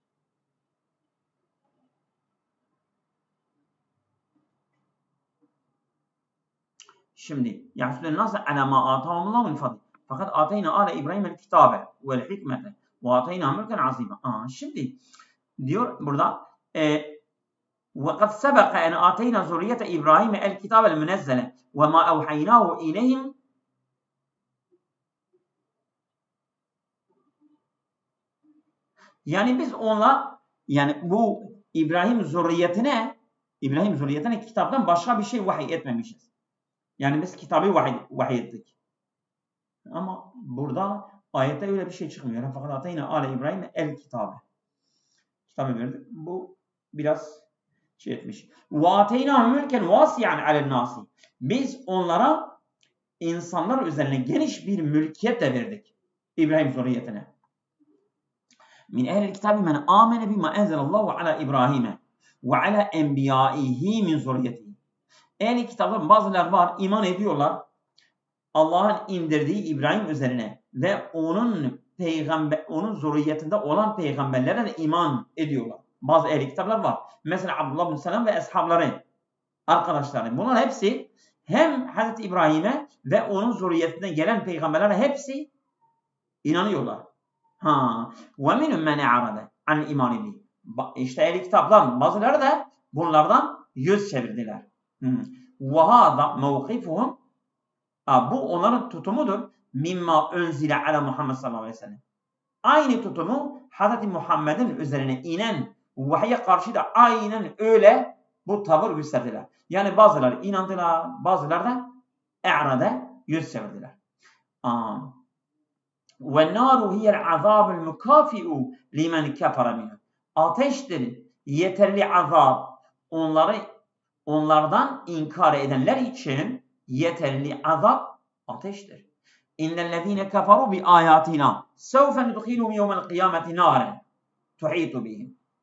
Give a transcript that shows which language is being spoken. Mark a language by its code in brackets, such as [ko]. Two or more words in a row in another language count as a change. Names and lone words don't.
[ar] Şimdi يحسدون الناس على ما آتاهم الله من فضل. Fakat آتينا آل إبراهيم الكتاب والحكمة وآتينا ملكا عظيما. [tr] Şimdi diyor burada [ar] وَقَدْ سَبَقَ اَنْ آتَيْنَا زُرِّيَّةَ إِبْرَاهِيمَ الْكِتَابَ الْمُنَزَّلَ وَمَا أَوْحَيْنَاهُ إِلَيْهِمْ. [tr] Yani biz yani bu İbrahim zürriyetine kitaptan başka bir şey vahiy etmemişiz. Yani biz kitabı vahiy ettik. Ama burada ayette öyle bir şey çıkmıyor. [ar] Fakat آتينا آل إبراهيم الكتاب. [tr] Kitabı verdik. Bu biraz etmiş. [ar] وَاَتَيْنَاهُ مُلْكًا وَاسِعًا عَلَى النَّاسِ. [tr] Biz onlara insanlar üzerine geniş bir mülkiyet de verdik. İbrahim zürriyetine. [ar] من أهل الكتاب من آمن بما أنزل الله على إبراهيم وعلى أنبيائه من ذريته. [tr] Ehli kitapların bazıları var, iman ediyorlar. Allah'ın indirdiği İbrahim üzerine ve onun zürriyetinde olan peygamberlere de iman ediyorlar. Bazı ehli kitaplar var. Mesela Abdullah bin Selam ve ashabları, arkadaşları. Bunlar hepsi hem Hazreti İbrahim'e ve onun zürriyetinden gelen peygamberlere hepsi inanıyorlar. [ar] وَمِنُمْ مَنْ اَعْرَدَ عَنِ الْاِمَانِ بِهِ. [tr] İşte ehli kitaplar bazıları da bunlardan yüz çevirdiler. [ar] وَهَذَا مَوْقِفُهُمْ. [tr] Bu onların tutumudur. [ar] مِمَّا أُنْزِلَ عَلَى محمد صلى الله عليه وسلم. [tr] Aynı tutumu Hazreti Muhammed'in üzerine inen vahye karşı da aynen öyle bu tavır gösterdiler. Yani bazıları inandılar, bazıları da e'rade yüz çevirdiler. [ar] وَالنَّارُ هِيَ الْعَذَابُ الْمُكَافِئُ لِمَنْ كَفَرَ مِنْهُ. [tr] Ateştir yeterli azap onlardan inkar edenler için yeterli azap ateştir. [ar] إن الذين كفروا بآياتنا سوف ندخلهم يوم القيامة نارا تحيط بهم.